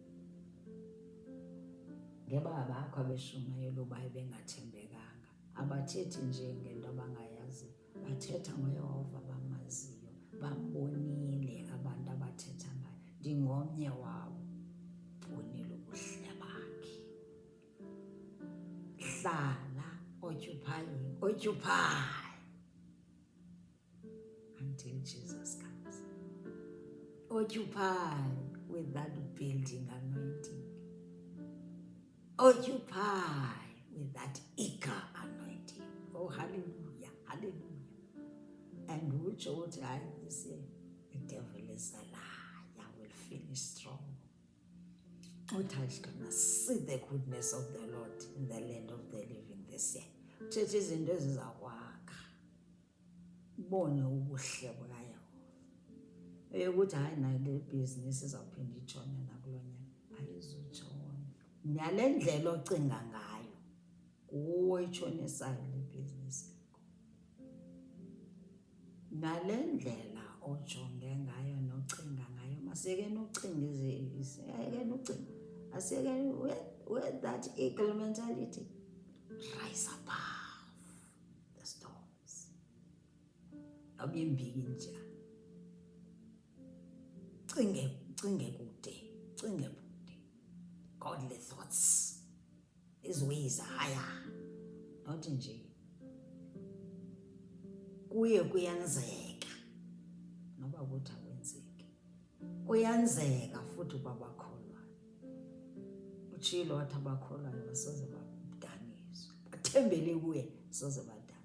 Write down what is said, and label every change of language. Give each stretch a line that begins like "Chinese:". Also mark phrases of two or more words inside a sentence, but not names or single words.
Xhosa: Ngebaba bakho abeshumayeli uba bengathembekanga. Abathethi nje ngento abangayazi, bathetha ngoYehova bamaziyo. Bambonile abantu abathetha ngayo. Ndingomnye wabo. Bonile ubuhle bakhe. Hlala,
English: occupy until Jesus comes. Occupy with that building anointing. Occupy with that eager anointing. Oh, hallelujah, hallelujah. And which ought I say, the devil is a liar, will finish strong. What I can see the goodness of the Lord in the land of the living this year.
Xhosa: Uthethe izinto ezizakwakha. Ubone ubuhle bukaYehova. Eyokuthi hayi nayo le business izawuphinda itshone nakulo nyaka. Ayizutshona. Nale ndlela ocinga ngayo, nguwe itshonisayo le business. Nale ndlela ojonge ngayo nocinga ngayo, masiyekeni ucinga asiyekeni
English: with that eagle mentality. Rise above the storms.
Xhosa: Abimbiki njani. Cinge kude.
English: Godly thoughts. His ways are higher.
Xhosa: Not nje. Kuye kuyenzeka. Noba kuthi akwenzeki. Kuyenzeka futhi babakholwayo. Utshilo wathi abakholwayo basoze badanizwe. Bathembele kuye soze